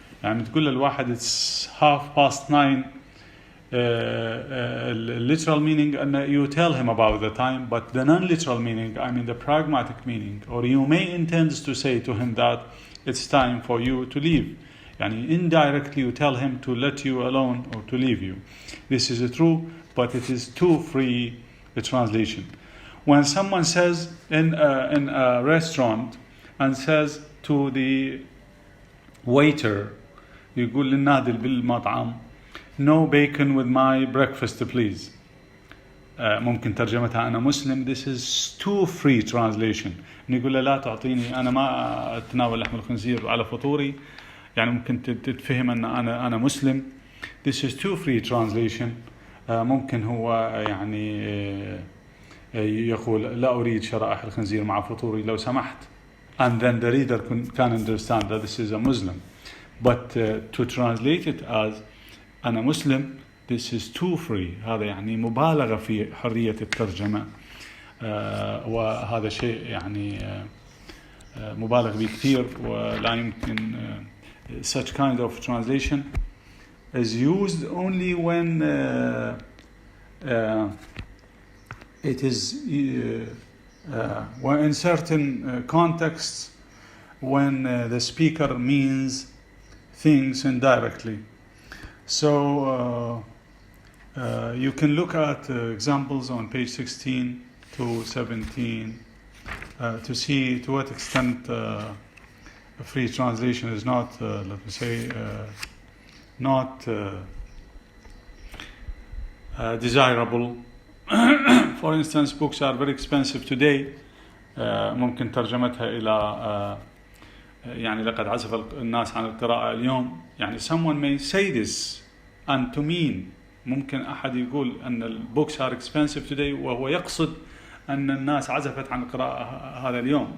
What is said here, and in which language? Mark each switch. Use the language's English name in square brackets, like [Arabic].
[Arabic] يعني تقول للواحد [English] it's 9:30. Literal meaning and you tell him about the time, but the non-literal meaning, I mean the pragmatic meaning, or you may intend to say to him that it's time for you to leave. يعني indirectly you tell him to let you alone or to leave you. This is true, but it is too free a translation. When someone says in a restaurant and says to the waiter, [Arabic] يقول للنادل بالمطعم, [English] no bacon with my breakfast please. [Arabic] ممكن ترجمتها أنا مسلم. [English] This is too free translation. [Arabic] نقول له لا تعطيني، أنا ما أتناول لحم الخنزير على فطوري. يعني ممكن تتفهم أن أنا مسلم. [English] This is too free translation. [Arabic] ممكن هو يعني يقول لا أريد شرائح الخنزير مع فطوري لو سمحت. [English] And then the reader can understand that this is a Muslim. But to translate it as [Arabic] أنا مسلم, [English] this is too free. [Arabic] هذا يعني مبالغة في حرية الترجمة. وهذا شيء يعني مبالغ به كثير ولا يمكن. [English] Such kind of translation is used only when it is in certain contexts, when the speaker means things indirectly. So you can look at examples on page 16 to 17 to see to what extent a free translation is not, let me say, not desirable. For instance, books are very expensive today. [Arabic] ممكن ترجمتها إلى يعني لقد عزف الناس عن القراءة اليوم. يعني [English] someone may say this and to mean, [Arabic] ممكن أحد يقول أن البوكس [English] are expensive today [Arabic] وهو يقصد أن الناس عزفت عن القراءة هذا اليوم.